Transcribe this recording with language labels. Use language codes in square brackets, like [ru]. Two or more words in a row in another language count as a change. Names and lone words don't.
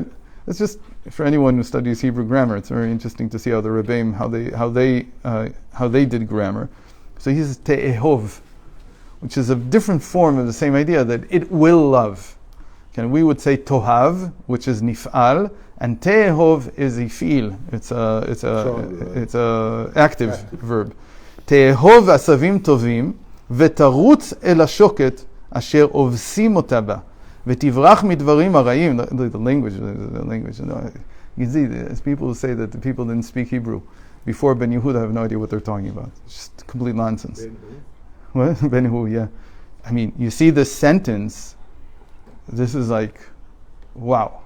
[en] It's just for anyone who studies Hebrew grammar. It's very interesting to see how the Rebbeim how they did grammar. So he says te'ehov, which is a different form of the same idea that it will love. And we would say tohav, which is nif'al, and te'ehov is ifil. It's a active verb. [he] תאהב מעשים טובים, ותרוץ אל השוק אשר עושים אותה בה, ותברח מדברים הרעים. [en] The language. You see, as people who say that the people didn't speak Hebrew before Ben Yehuda have no idea what they're talking about. It's just complete nonsense. What? Ben Yehuda, yeah. I mean, you see this sentence. This is like, wow.